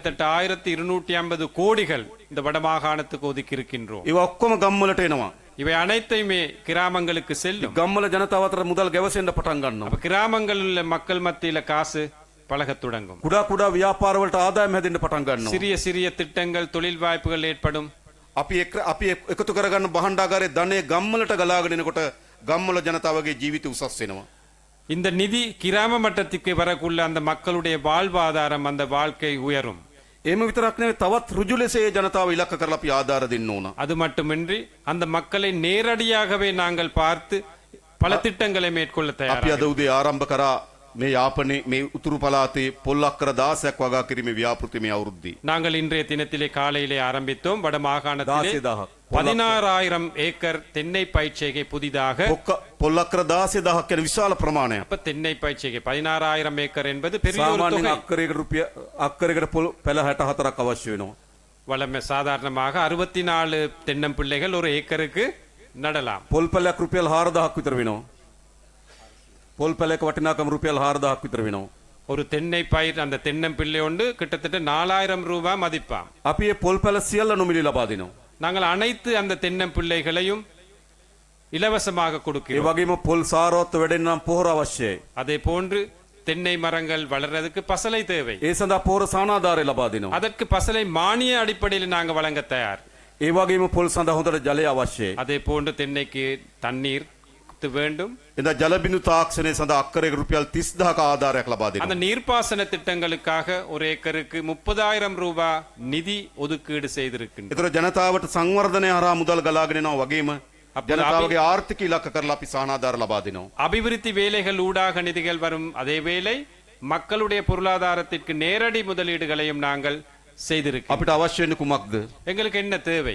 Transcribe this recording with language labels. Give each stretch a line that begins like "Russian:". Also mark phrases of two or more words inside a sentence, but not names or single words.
Tamil: கிட்டத்தட்ட 1250 கோடிகள் இந்த வடமாகாணத்துக்கு ஒதுக்கி இருக்கின்றோம்.
Sinhala: ඒවා ඔක්කොම ගම්වලට එනවා.
Tamil: இவை அனைத்தையுமே கிராமங்களுக்கு செல்லும்.
Sinhala: ගම්වල ජනතාව අතර මුදල් ගැවසෙන්න පටන් ගන්නවා.
Tamil: அப்ப கிராமங்களில் உள்ள மக்கள் மத்தியில காசு பழகத் தொடங்கும்.
Sinhala: කුඩා කුඩා ව්‍යාපාර වලට ආදායම හැදෙන්න පටන් ගන්නවා.
Tamil: சிறிய சிறிய திட்டங்கள் தொழில் வாய்ப்புகள் ஏற்படும்.
Sinhala: අපි එකතු කරගන්න බහණ්ඩාගාරයේ ධනෙ ගම්වලට ගලාගෙන එනකොට ගම්වල ජනතාවගේ ජීවිත උසස් වෙනවා.
Tamil: இந்த நிதி கிராம மட்டத்துக்கு வரக்குள்ள அந்த மக்களுடைய வாழ்வாதாரம் அந்த வாழ்க்கை உயரும்.
Sinhala: එහෙම විතරක් නෙවෙයි තවත් ඍජු ලෙස ඒ ජනතාව ඉලක්ක කරලා අපි ආධාර දෙන්න ඕන.
Tamil: அது மட்டுமின்றி அந்த மக்களை நேரடியாகவே நாங்கள் பார்த்து பல திட்டங்களை மேற்கொள்ள
Sinhala: අපි
Tamil: தயார்.
Sinhala: අද උදේ ආරම්භ කරා මේ යාපනයේ මේ උතුරු පළාතේ පොල් අක්කර 16ක් වගා කිරීමේ ව්‍යාපෘති මේ අවුරුද්දේ.
Tamil: நாங்கள் இன்றைய தினத்திலே காலையிலே ஆரம்பித்தோம். வட மாகாணத்திலே 16,000 16,000 ஏக்கர் தென்னை பயிர்ச்செய்கை புதிதாக.
Sinhala: පොල් අක්කර 16,000ක් කියන විශාල ප්‍රමාණයක්.
Tamil: அப்ப தென்னை பயிர்ச்செய்கை 16,000 ஏக்கர் என்பது பெரிய ஒரு
Sinhala: සාමාන්‍යයෙන්
Tamil: தொகை.
Sinhala: අක්කරයකට පොල් පැල 64ක් අවශ්‍ය වෙනවා.
Tamil: வளமை சாதாரணமாக 64 தென்னம்பிள்ளைகள் ஒரு ஏக்கருக்கு நடலாம்.
Sinhala: පොල් පැලයක් රුපියල් 4,000ක් විතර වෙනවා. පොල් පැලයක වටිනාකම රුපියල් 4,000ක් විතර වෙනවා.
Tamil: ஒரு தென்னை பயிர் அந்த தென்னம்பிள்ளை ஒன்று கிட்டத்தட்ட 4,000 ரூபாய் மதிப்பாம்.
Sinhala: අපි මේ පොල් පැල සියල්ල නොමිලේ ලබා දෙනවා.
Tamil: நாங்கள் அனைத்து அந்த தென்னம்பிள்ளைகளையும் இலவசமாக
Sinhala: ඒ
Tamil: கொடுக்கிறோம்.
Sinhala: වගේම පොල් සාරවත්ව වැඩෙන්න නම් පොහොර අවශ්‍යයි.
Tamil: அதே போன்று தென்னை மரங்கள் வளர்றதுக்கு பசலை தேவை.
Sinhala: ඒ සඳහා පොහොර සානාධාරය ලබා දෙනවා.
Tamil: அதற்கு பசலை மானிய அடிப்படையில் நாங்க வழங்க தயார்.
Sinhala: ඒ වගේම පොල් සඳහා හොඳට ජලය අවශ්‍යයි.
Tamil: அதே போன்று தென்னைக்கு தண்ணீர் வேண்டும்.
Sinhala: එදා ජල බිඳු තාක්ෂණය සඳහා අක්කරයක රුපියල් 30,000ක ආධාරයක් ලබා
Tamil: அந்த
Sinhala: දෙනවා.
Tamil: நீர்ப்பாசன திட்டங்களுக்காக ஒரு ஏக்கருக்கு 30,000 ரூபாய் நிதி ஒதுக்கீடு செய்திருக்கின்றோம்.
Sinhala: ඒතර ජනතාවට සංවර්ධනය හරහා මුදල් ගලාගෙන යනවා වගේම ජනතාවගේ ආර්ථික ඉලක්ක කරලා අපි සානාධාර ලබා දෙනවා.
Tamil: அபிவிருத்தி வேலைகள் ஊடாக நிதிகள் வரும். அதே வேளை மக்களுடைய பொருளாதாரத்திற்கு நேரடி முதலீடுகளையும் நாங்கள் செய்திருக்கிறோம்.
Sinhala: අපිට අවශ්‍ය වෙන්නේ කුමක්ද?
Tamil: எங்களுக்கு என்ன தேவை?